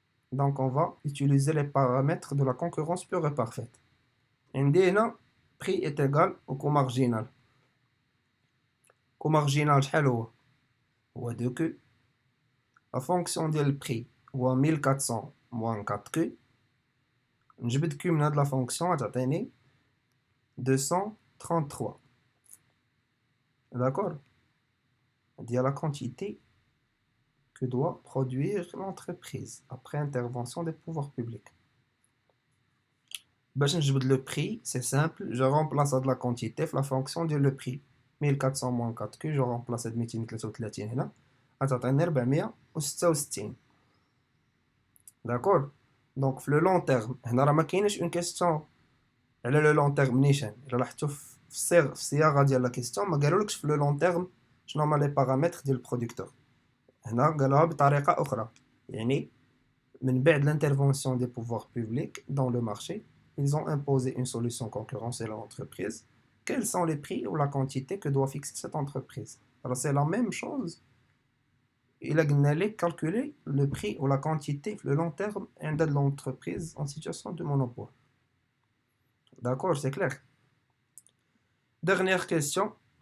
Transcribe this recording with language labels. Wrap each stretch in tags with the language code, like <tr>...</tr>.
<fr>Donc, on va utiliser les paramètres de la concurrence pure et parfaite.</fr> <ar>عندنا</ar> <fr>prix est égal au coût marginal. coût marginal</fr> <ar>شحال هو</ar> <fr>2Q. La fonction</fr> <ar>ديال</ar> <fr>prix هو 1400 moins 4Q.</fr> <ar>نجبد Q من هاد</ar> <fr>la fonction</fr> <ar>غتعطيني 233.</ar> <fr>D'accord? Il y a la quantité que doit produire l'entreprise après intervention des pouvoirs publics. Le prix, c'est simple, je remplace de la quantité la fonction de le prix. 1400 moins 4 que je remplace de 233</fr> <ar>هنا غتعطيني</ar> <fr>466. D'accord? Donc le long terme</fr> <ar>هنا راه ما كاينش</ar> <fr>une question</fr> <ar>على</ar> <fr>le long terme</fr> <ar>نيشان. الا لاحظتوا في الصياغه ديال لا كيستيون ما قالولكش في</ar> <fr>le long terme</fr> <ar>شنو هما لي بارامتر ديال البرودكتور. هنا قالوها بطريقه اخرى. يعني من بعد</ar> <fr>l'intervention des pouvoirs publics dans le marché, ils ont imposé une solution concurrentielle à l'entreprise. Quels sont les prix ou la quantité que doit fixer cette entreprise? Alors c'est la même chose. Il a calculer le prix ou la quantité le long terme de l'entreprise en situation de monopole. D'accord, c'est clair. Dernière question.</fr>